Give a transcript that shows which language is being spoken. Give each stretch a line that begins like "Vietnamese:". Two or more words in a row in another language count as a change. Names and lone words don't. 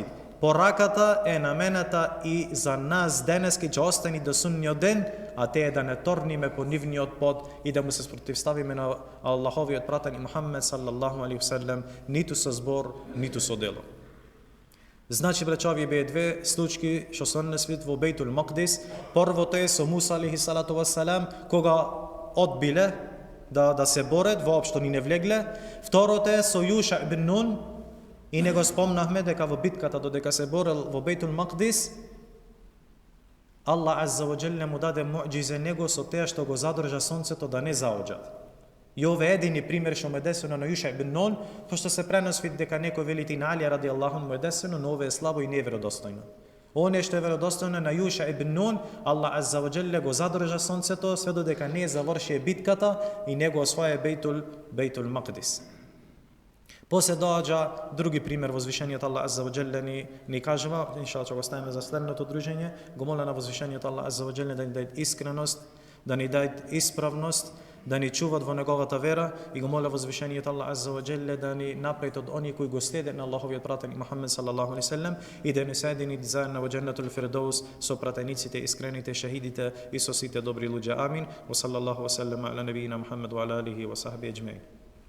Macedonian: Пораката е намената и за нас денески ќе остани до судниот ден, а те е да не торниме по нивниот пот и да му се спротивставиме на Аллаховиот пратени Мухаммед
Arabic: صلى الله عليه وسلم,
Macedonian: ниту со збор, ниту со дело. Значи, браќа, овие беа две случаи што се однесвит во Бейтул Макдис. Првото е со Муса
Arabic: عليه الصلاة والسلام,
Macedonian: кога одбиле да се борат, воопшто ни не влегле. Второто е со Јуша ибн Нун, и него спомнахме дека во битката додека се борел во Бейтул Макдис,
Arabic: الله عز وجل
Macedonian: му даде муъџизе него со теа што го задржа сонцето да не заоѓат. И ова е едини пример што му е десено на Јуша ибн Нун, пошто се преносви дека некој велите на Али
Arabic: رضي الله
Macedonian: му е десено, но ова е слабо и неверодостојно. Оне што е веродостојно на Јуша ибн Нун,
Arabic: الله عز وجل
Macedonian: го задржа сонцето све додека не заврши битката и него освои Бейтул Макдис. После доаѓа други пример, возвишениот
Arabic: الله عز وجل
Macedonian: ни кажува, иншалла ќе го ставиме за следното дружење, го моля на возвишениот
Arabic: الله عز وجل
Macedonian: да ни даде искреност, да ни даде исправност, да ни чуват во неговата вера, и го моля возвишениот
Arabic: الله عز وجل
Macedonian: да ни направи од оние кои го следат на Аллаховиот пратеник Мухаммед
Arabic: صلى الله عليه وسلم
Macedonian: и да ни соедини заедно во
Arabic: جنة الفردوس
Macedonian: со пратениците, искрените, шахидите и со сите добри луѓе. Амин.
Arabic: وصلى الله وسلم على نبينا محمد وعلى آله وصحبه أجمعين.